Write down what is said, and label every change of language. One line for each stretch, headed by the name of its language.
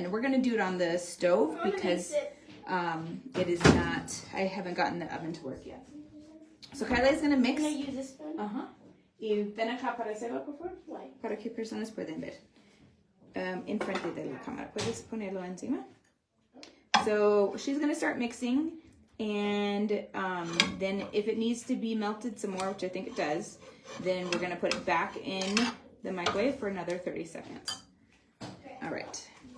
English: And we're gonna do it on the stove because it is not, I haven't gotten the oven to work yet. So Kyla is gonna mix. Can I use this spoon?
Spanish: Y ven acá para hacerlo, por favor. Para que personas pueden ver. Enfrente de la cámara. Puedes ponerlo encima.
English: So she's gonna start mixing. And then if it needs to be melted some more, which I think it does, then we're gonna put it back in the microwave for another 30 seconds. All right.